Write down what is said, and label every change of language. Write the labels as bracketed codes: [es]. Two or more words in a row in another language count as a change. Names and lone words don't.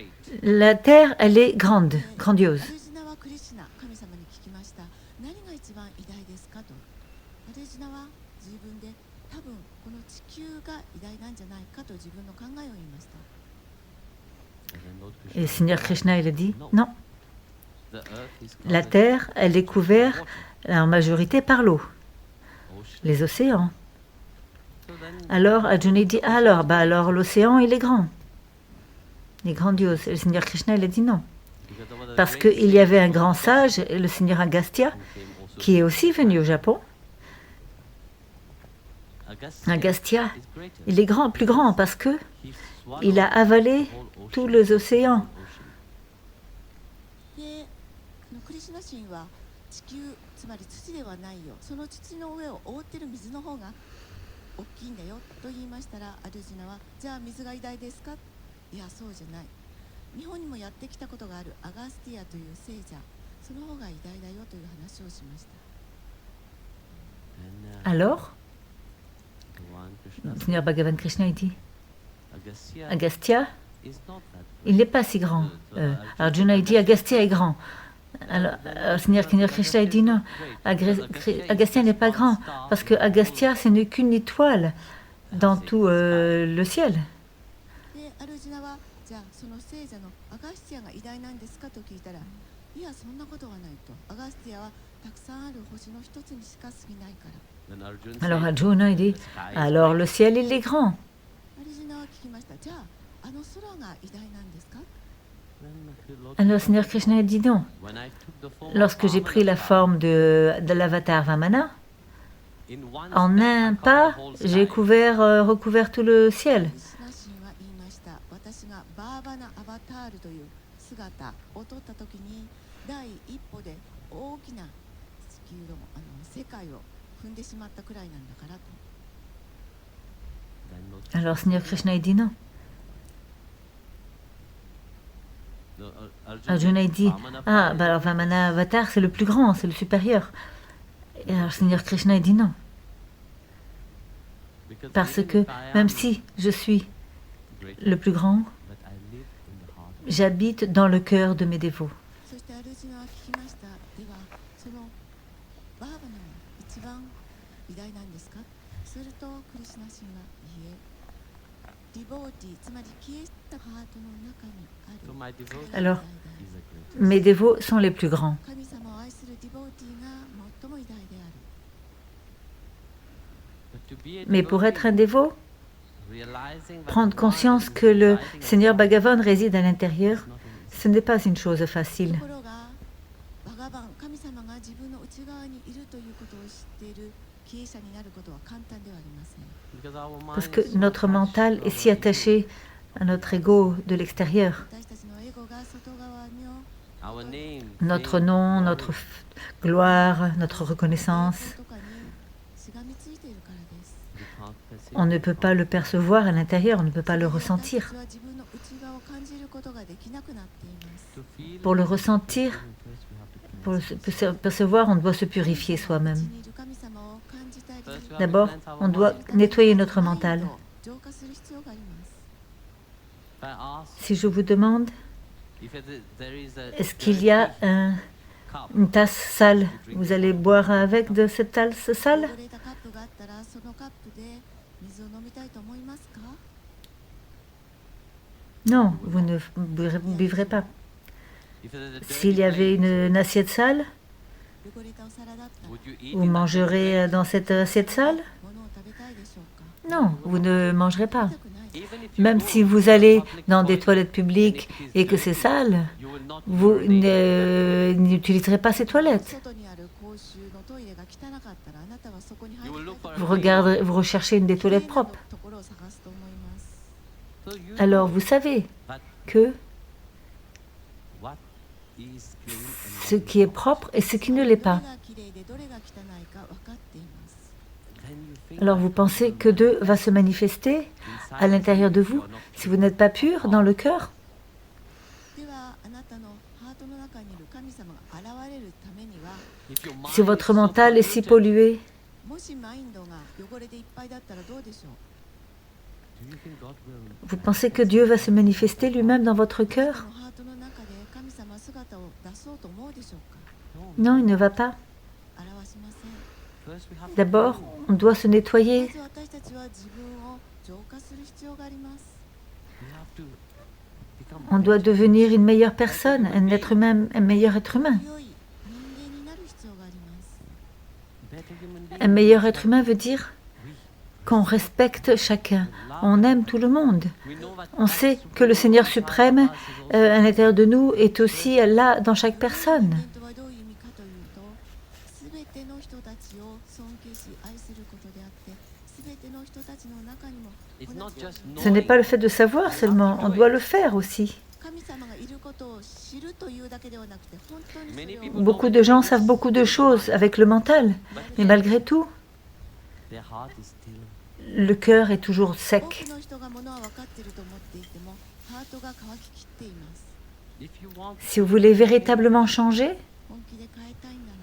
[fr] la terre, elle est grande, grandiose. [en] And then Lord Krishna [fr] Et Seigneur Krishna, il a dit, non, [en] the earth is [fr] la [en] covered [fr] terre, elle est [en] with [fr] couverte [en] water, [fr] en majorité par l'eau, [en] ocean. [fr] les océans. [en] So then [fr] Alors Arjuna dit, alors l'océan, il est grand. Il est grandiose. Et le Seigneur Krishna, il a dit non. [en] because there was a [fr] Parce [en] great [fr] qu'il y avait un grand sage, le Seigneur Agastya, [en] who came also [fr] qui est aussi venu au Japon. [en] Agastya Agastya, is greater. [fr] il est plus grand parce que [en] He swallowed [fr] il a avalé [en] the whole ocean. [fr] tous les océans. [en] Ocean. [ja] でクリシュナ神は地球つまり土ではないよその土の上を覆っている水の方が大きいんだよと言いましたらアルジュナはじゃあ水が偉大ですかいやそうじゃない日本にもやってきたことがあるアガスティアという聖者、その方が偉大だよという話をしました。 [fr] Alors, Bhagavan le Krishna Seigneur Bhagavan Krishna, il dit, [en] Agastya Agastya, is not that [fr] il n'est pas si grand. Arjuna, il dit, Agastya est grand. Alors, le Seigneur Krishna, il dit, non, Agastya n'est pas grand, parce que Agastya, ce n'est qu'une étoile dans tout le ciel. [ja] でアルジュナはじゃあその聖者のアガスティアが偉大なんですかと聞いたら、いやそんなことはないと。アガスティアはたくさんある星の一つにしか過ぎないから。 [en] when Arjuna [fr] Alors [en] said, [fr] Arjuna, il dit, [en] "The sky is [fr] alors [en] great." [fr] le ciel, il est grand. [ja] アルジュナは聞きました。じゃああの空が偉大なんですか？ [en] Then Lord [fr] Alors le [en] Krishna [fr] Seigneur [en] said, [fr] Krishna, il dit non. [en] when I took the form of [fr] Lorsque j'ai pris la [en] Vamanavatar, [fr] forme de l'avatar Vamana, [en] in one [fr] en [en] step, I [fr] un [en] covered [fr] pas, [en] the whole [fr] j'ai [en] sky. [fr] recouvert tout le ciel. [ja] クリシュナ神は言いました。私がバーバナアバタールという姿を取った時に第一歩で大きな地球の世界を踏んでしまったくらいなんだからと。 [en] Then Lord Krishna [fr] Alors le Seigneur Krishna, il dit non. [en] No, [fr] Arjuna, il dit, [en] Vamanavatar ah, is [fr] bah alors Vamana Avatar, c'est le plus grand, c'est le supérieur. Et alors le Seigneur Krishna, il dit non. [en] because [fr] Parce [en] even [fr] que [en] if I [fr] même [en] am [fr] si je suis [en] great, [fr] le plus grand, [en] but I live in the heart of [fr] j'habite dans le cœur de mes dévots. [ja] そしてアルジュナは聞きました。ではそのバーバナが一番偉大なんですか？するとクリシュナ神はいいえ、ディボーティつまり消えたハートの中にある [en] To my devotee [fr] Alors, [en] is a great. [fr] mes dévots sont les plus grands. [ja] 神様を愛するディボーティが最も偉大である。 [en] But to be a [fr] Mais pour être un [en] devotee, [fr] dévot, [en] realizing that [fr] prendre [en] one [fr] conscience [en] is [fr] que le [en] residing in [fr] Seigneur [en] God [fr] Bhagavan réside à l'intérieur, [en] is not an easy. [fr] ce n'est pas une chose [ja] と [fr] facile. [ja] ころがバガバン神様が自分の内側にいるということを知っている経営者になることは簡単ではありません。 [en] Because our mind [fr] Parce que [en] is so [fr] notre [en] attached [fr] mental [en] to [fr] est [en] our [fr] si [en] ego. [fr] attaché à notre ego de l'extérieur. [ja] 私たちのエゴが外側の [en] Our name, [fr] Notre [en] fame, [fr] nom, [en] glory, [fr] notre gloire, notre reconnaissance. [ja] とかにしがみついているからです。 [en] we can't perceive [fr] On ne [en] it [fr] peut [en] from [fr] pas le percevoir à l'intérieur, on ne peut pas le [ja] 私た [fr] ressentir. [ja] ちは自分の内側を感じることができなくなっています。 [en] to feel [fr] Pour le [en] it, [fr] ressentir, [en] first we have to [fr] pour [en] cleanse it. [fr] percevoir, on doit se purifier [ja] 内 [fr] soi-même. [ja] にいる神様を感じたり [en] First we have to [fr] D'abord, [en] cleanse our [fr] on doit [en] mind. [fr] nettoyer notre mental. [ja] 浄化する必要があります。 [en] If I ask [fr] Si je vous demande, [en] if there is a [fr] est-ce qu'il y a [en] dirty cup, [fr] une tasse sale, vous allez boire avec de cette tasse [ja] 汚 [fr] sale? [ja] れたカップがあったらそのカップで水を飲みたいと思いますか？ [fr] Non, vous ne buvez pas. [en] if there's a [fr] S'il [en] dirty [fr] y avait [en] plate, [fr] une assiette sale, [ja] 汚れたお皿だったら [en] would you eat [fr] vous [en] in that dirty [fr] mangerez [en] plate? [fr] dans cette assiette sale? [ja] 物を食べたいでしょうか？ [fr] Non, vous ne mangerez pas. [ja] 食べたくない。 [en] Even if you [fr] Même [en] go [fr] si [en] to [fr] vous [en] a [fr] allez [en] public [fr] dans des [en] toilet [fr] toilettes [en] and [fr] publiques [en] it is [fr] et que c'est [en] dirty, [fr] sale, [en] you will not [fr] vous [en] urinate. [fr] n'utiliserez pas ces toilettes. [ja] 外にある公衆のトイレが汚かったらあなたはそこに入 [en] You [ja] り [en] will [ja] たい [en] look [ja] と [en] for [ja] 思い [en] a [fr] vous recherchez une des [ja] ます。綺麗 [fr] toilettes [ja] な [fr] propres. [ja] ところを探すと思います。 [en] So you [fr] Alors [en] know [fr] vous savez [en] that [fr] que [en] what is clean and [fr] ce [en] what [fr] qui [en] is [fr] est [en] not. [fr] propre et ce qui ne l'est [ja] どれ [fr] pas. [ja] が綺麗でどれが汚いか分かっています。 [en] Then you think [fr] Alors [en] that [fr] vous [en] God [fr] pensez [en] will [fr] que Dieu va [en] manifest [fr] se manifester [en] inside [fr] à l'intérieur de [en] you if [fr] vous [en] you are not [fr] si vous n'êtes pas pur dans le cœur? [ja] ではあなたのハートの中にいる神様が現れるためには、 [en] If your mind [fr] Si [en] is [fr] votre [en] so [fr] mental est si [en] polluted, [fr] pollué, [ja] もしマインドが汚れでいっぱいだったらどうでしょう？ [en] do you think God will [fr] vous pensez que Dieu va se manifester lui-même dans votre [ja] あなた [fr] cœur? [ja] のハートの中で神様姿を出そうと思うでしょうか？ [en] No. [fr] Non, il ne va pas. [ja] 表しません。 [en] First we have to [fr] D'abord, [en] clean. [fr] on doit se [ja] ま [fr] nettoyer. [ja] ず私たちは自分を浄化する必要があります。 [en] We have to become [fr] On doit devenir une meilleure personne, un être humain, un meilleur être humain. [ja] 良い人間になる必要があります。 [en] better human being. [fr] Un meilleur être humain veut dire qu'on respecte chacun, on aime tout le monde. [en] We know that [fr] On sait que le Seigneur suprême à l'intérieur de nous est aussi là dans chaque [ja] 人 [fr] personne. [ja] 間とはどういう意味かというと、すべての人たちを尊敬し愛することであって、すべての人たちの中にも [en] it's not just [fr] Ce n'est pas le [en] knowing. [fr] fait de savoir seulement, on doit le faire aussi. [ja] 神様がいることを知るというだけではなくて、本当にそれを [fr] Beaucoup de gens savent beaucoup de choses avec le mental, mais malgré tout, [en] Their heart is still. [fr] le cœur est toujours [ja] 多 [fr] sec. [ja] くの人がものは分かっていると思っていても、 ハートが乾ききっています。 [en] If you want, [fr] Si vous voulez véritablement changer, [ja] 本気で変えたいなら